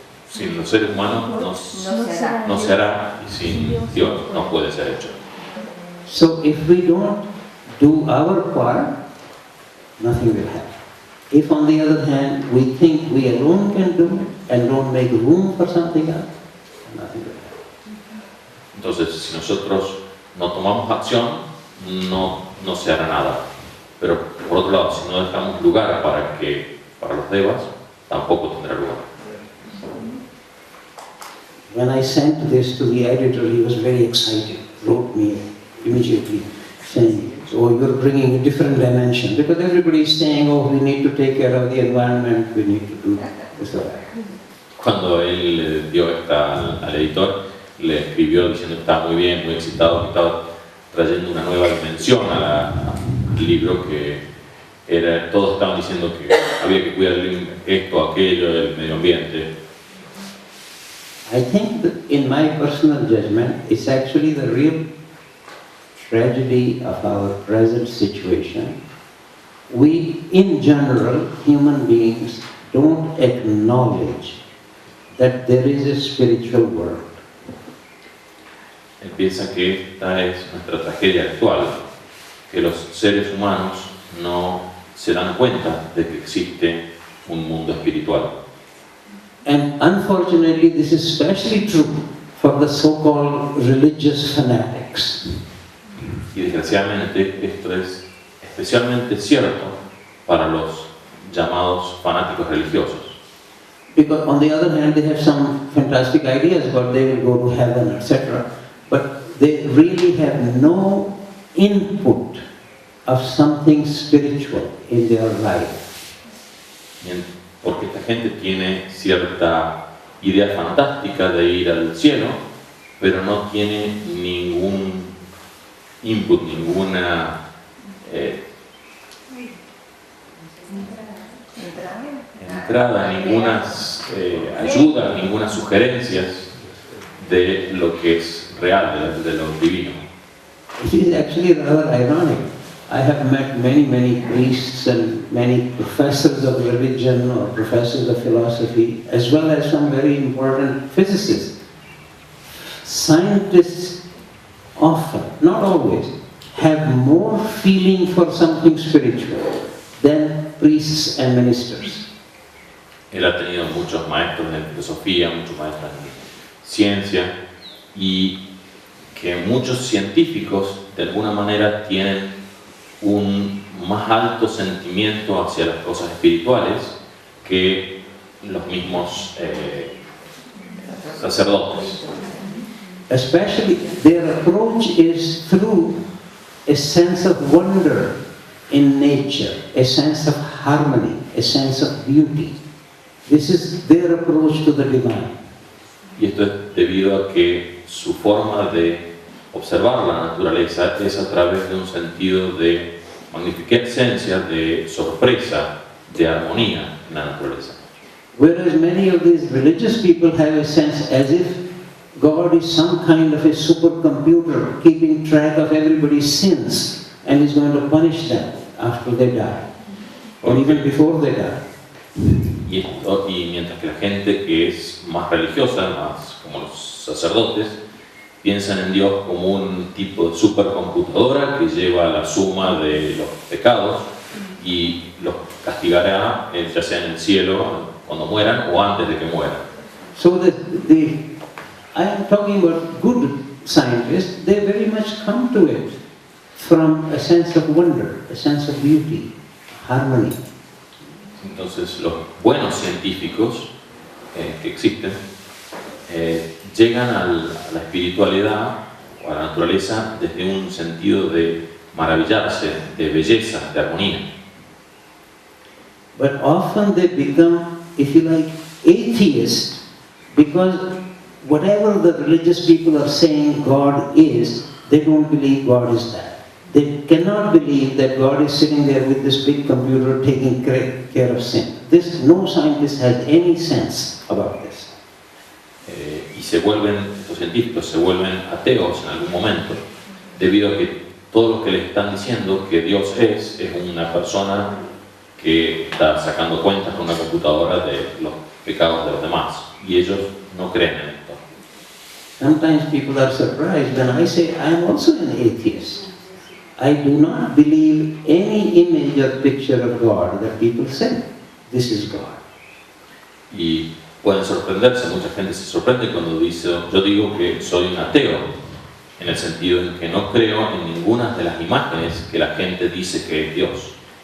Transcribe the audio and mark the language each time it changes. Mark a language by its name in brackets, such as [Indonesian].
[Spanish] Sin los seres humanos no se hará, y sin Dios no puede ser hecho. [English] So if we don't do our part, nothing will happen. If on the other hand we think we alone can do and don't make room for something else, nothing will happen. [Spanish] Entonces, si nosotros no tomamos acción, no se hará nada. Pero por otro lado, si no dejamos lugar para los devas, tampoco tendrá lugar. [English] When I sent this to the editor, he was very excited, wrote me immediately saying, "Oh, you're bringing a different dimension," because everybody is saying, "Oh, we need to take care of the environment, we need to do this or that." [Spanish] Cuando él dio esta al editor, le escribió diciendo que estaba muy bien, muy excitado, que estaba trayendo una nueva dimensión al libro, que todos estaban diciendo que había que cuidar esto, aquello, el medio ambiente. [English] I think that in my personal judgment, it's actually the real tragedy of our present situation. We, in general, human beings, don't acknowledge that there is a spiritual world. [Spanish] Él piensa que esta es nuestra tragedia actual, que los seres humanos no se dan cuenta de que existe un mundo espiritual. [English] And unfortunately, this is especially true for the so-called religious fanatics. [Spanish] Y desgraciadamente esto es especialmente cierto para los llamados fanáticos religiosos. [English] Because on the other hand, they have some fantastic ideas about they will go to heaven, etc. But they really have no input of something spiritual in their life. [Spanish] Porque esta gente tiene cierta idea fantástica de ir al cielo, pero no tiene ningún input, ninguna entrada, ninguna ayuda, ninguna sugerencias de lo que es real, de lo divino. [English] It is actually rather ironic. I have met many priests and many professors of religion or professors of philosophy, as well as some very important physicists. Scientists often, not always, have more feeling for something spiritual than priests and ministers. [Spanish] Él ha tenido muchos maestros en filosofía, muchos maestros en ciencia, y que muchos científicos de alguna manera tienen un más alto sentimiento hacia las cosas espirituales que los mismos sacerdotes. [English] Especially their approach is through a sense of wonder in nature, a sense of harmony, a sense of beauty. This is their approach to the divine. [Spanish] Y esto es debido a que su forma de observar la naturaleza es a través de un sentido de magnificencia, de sorpresa, de armonía en la naturaleza. [English] Whereas many of these religious people have a sense as if God is some kind of a supercomputer keeping track of everybody's sins and is going to punish them after they die, or even before they die. [Spanish] Y mientras que la gente que es más religiosa, más como los sacerdotes, piensan en Dios como un tipo de supercomputadora que lleva la suma de los pecados y los castigará, ya sea en el cielo cuando mueran o antes de que mueran. [English] So I am talking about good scientists. They very much come to it from a sense of wonder, a sense of beauty, harmony. [Spanish] Entonces los buenos científicos que existen llegan a la espiritualidad o a la naturaleza desde un sentido de maravillarse de belleza, de armonía. [English] But often they become, if you like, atheists, because whatever the religious people are saying God is, they don't believe God is that. They cannot believe that God is sitting there with this big computer taking care of sin. No scientist has any sense about this. [Spanish] Y estos científicos se vuelven ateos en algún momento, debido a que todo lo que les están diciendo que Dios es una persona que está sacando cuentas con una computadora de los pecados de los demás, y ellos no creen en esto. [English] Sometimes people are surprised when I say I am also an atheist. I do not believe any image or picture of God that people say, this is God. [Spanish] Y pueden sorprenderse, mucha gente se sorprende cuando yo digo que soy un ateo, en el sentido en que no creo en ninguna de las imágenes que la gente dice que es Dios.